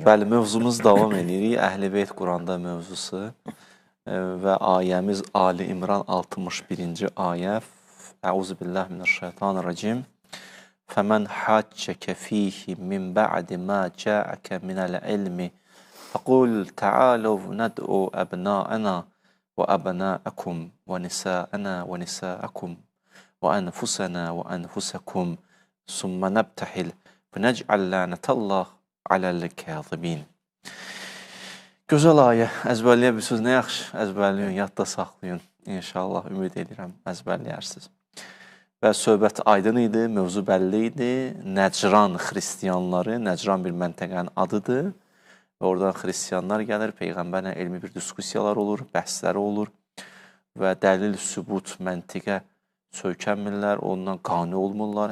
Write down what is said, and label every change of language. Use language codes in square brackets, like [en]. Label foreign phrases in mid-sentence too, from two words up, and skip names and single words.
[az] Bəli, mövzumuz davam edirik. Əhl-i Beyt Quranda mövzusu və ayəmiz Ali İmran 61-ci ayə. [ar] Əuzubillahimineşşeytanirracim. فمن حاجك فيه من بعد ما جاءك من العلم فقل تعالوا ندع أبناءنا وأبناءكم ونساءنا ونساءكم وأنفسنا وأنفسكم ثم نبتحل فنجعل لعنة الله على الكاذبين. [az] Gözəl ayə, əzbərləyə bilirsiniz, nə yaxşı əzbərləyin, yadda saxlayın. İnşallah, ümid edirəm, əzbərləyərsiniz. Və söhbət aydın idi, mövzu bəlli idi. Nəcran xristiyanları, Nəcran bir məntəqənin adıdır. Və oradan xristiyanlar gəlir, Peyğəmbərlə elmi bir diskusiyalar olur, bəhsləri olur və dəlil, sübut, məntiqə söykənmirlər, ondan qane olmurlar.